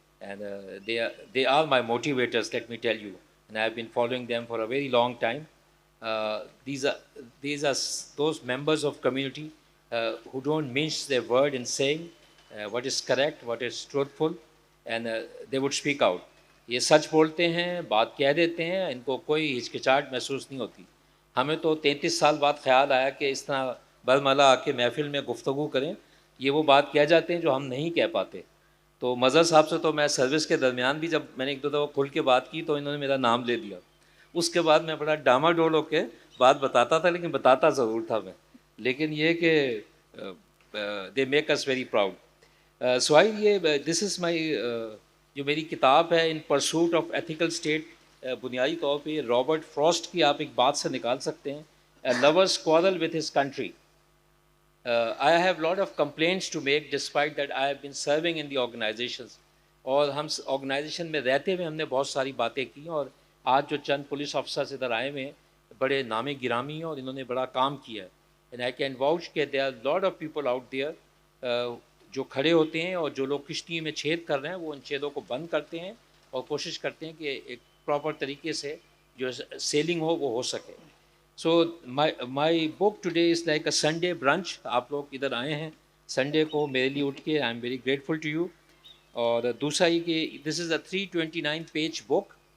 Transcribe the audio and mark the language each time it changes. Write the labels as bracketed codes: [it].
[en] And they are my motivators, let me tell you. And I have been following them for a very long time. These are those members of community who don't mince their word in saying what is correct, what is truthful, and they would speak out. [ur] یہ سچ بولتے ہیں, بات کہہ دیتے ہیں, ان کو کوئی ہچکچاہٹ محسوس نہیں ہوتی. ہمیں تو 33 سال بعد خیال آیا کہ اس طرح برملا آ کے محفل میں گفتگو کریں. یہ وہ بات کہہ جاتے ہیں جو ہم نہیں کہہ پاتے. تو مظہر صاحب سے تو میں سروس کے درمیان بھی جب میں نے ایک دو دفعہ کھل کے بات کی تو انہوں نے میرا نام لے دیا. اس کے بعد میں بڑا ڈاما ڈول ہو کے بات بتاتا تھا, لیکن بتاتا ضرور تھا میں. لیکن یہ کہ [en] They make us very proud. [ur] Sohail, [en] یہ this is my [ur] جو میری کتاب ہے ان پرسوٹ آف ایتھیکل اسٹیٹ, بنیادی طور پہ یہ رابرٹ فراسٹ کی آپ ایک بات سے نکال سکتے ہیں, lovers کوارل with his country. [en] I have lot of complaints to make despite that I have been serving in the organizations. [ur] اور ہم آرگنائزیشن میں رہتے ہوئے ہم نے بہت ساری باتیں کی, اور آج جو چند پولیس افسرز ادھر آئے ہوئے ہیں بڑے نام گرامی ہیں اور انہوں نے بڑا کام کیا ہے. [en] and I can vouch کہ there are lot of people out there [ur] جو کھڑے ہوتے ہیں, اور جو لوگ کشتی میں چھید کر رہے ہیں وہ ان چھیدوں کو بند کرتے ہیں اور کوشش کرتے ہیں کہ ایک پراپر طریقے سے جو سیلنگ ہو وہ ہو سکے. [en] So my book today is like a Sunday brunch. [ur] آپ لوگ ادھر آئے ہیں سنڈے کو میرے لیے اٹھ کے, [en] I am very grateful to you. [ur] اور دوسرا یہ کہ [en] This is a 329 page book.